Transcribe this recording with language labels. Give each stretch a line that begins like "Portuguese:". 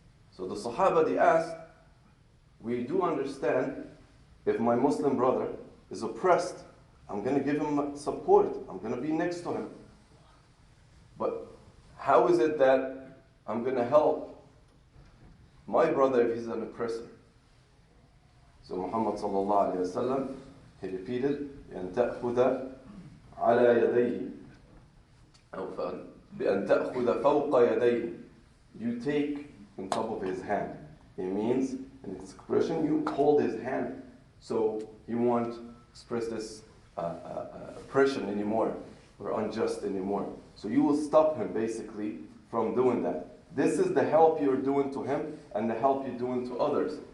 English: So the Sahaba, they asked, we do understand if my Muslim brother is oppressed, I'm going to give him support, I'm going to be next to him. But how is it that I'm going to help my brother if he's an oppressor? So Muhammad sallallahu alayhi wa sallam, he repeated,
Arabic: بأن تأخذ على يديه أو بأن تأخذ فوق يديه.
English: You take on top of his hand. It means, in its expression, you hold his hand. So you won't express this oppression anymore or unjust anymore. So you will stop him basically from doing that. This is the help you're doing to him and the help you're doing to others.